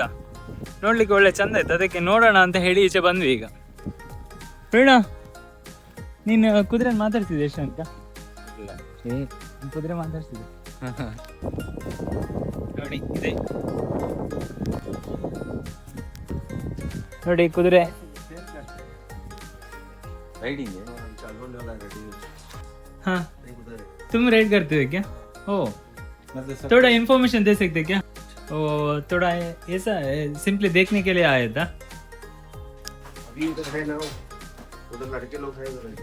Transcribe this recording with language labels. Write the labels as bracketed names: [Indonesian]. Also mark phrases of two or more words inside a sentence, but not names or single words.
[Kannada] ನೋಡ್ಲಿಕ್ಕೆ ಒಳ್ಳೆ ಚಂದ ಇತ್ತು, ಅದಕ್ಕೆ ನೋಡೋಣ ಅಂತ ಹೇಳಿ ಈಚೆ ಬಂದ್ವಿ. ಈಗ ಬೇಡ, ನೀನು ಕುದುರೆ ಮಾತಾಡ್ತಿದ್ದೆ ಎಷ್ಟು ಅಂತ? ಕುದುರೆ ಮಾತಾಡ್ತಿದ್ದೆ ನೋಡಿ, ಇದೆ ನೋಡಿ ಕುದುರೆ. [Hindi] हाँ तुम राइड करते हो क्या? ओ थोड़ा इन्फॉर्मेशन दे सकते क्या? ओ थोड़ा ऐसा है, सिंपली देखने के लिए आया था. अभी उधर है ना, उधर लड़के लोग हैं उधर।